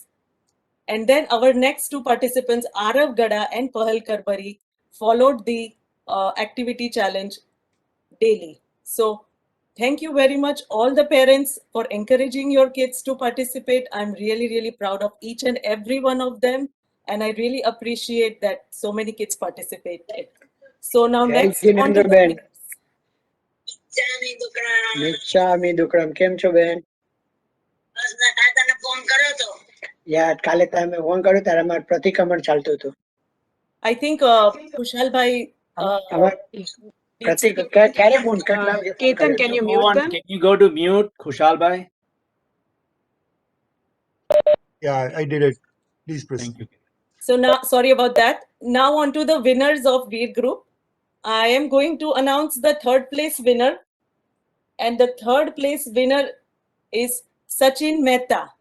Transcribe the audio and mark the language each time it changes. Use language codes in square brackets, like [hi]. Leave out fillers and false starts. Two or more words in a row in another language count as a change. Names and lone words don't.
[en] And then our next two participants, Arav Gada and Pahal Karbari, followed the activity challenge daily. So thank you very much, all the parents, for encouraging your kids to participate. I'm really, really proud of each and every one of them. And I really appreciate that so many kids participated. So now next on to the Ben. winners. [pra] મિચ્છામી દુક્કડમ [gu] કેમ છો બેન? યા કાલે તમે ફોન કર્યો ત્યારે અમારું પ્રતિક્રમણ ચાલતું હતું. [en] I think Kushal bhai [gu] અમાર પ્રતિક ક્યારે ફોન કેટલા વાગે ફોન [en] Ketan, [gu] કર્યો? [en] can you Go mute on, them? can you go to mute, Khushal bhai? Yeah, I did it. Please proceed. Thank you. So now, sorry about that. Now on to the winners of Veer Group. I am going to announce the third place winner. And the third place winner is Sachin Mehta.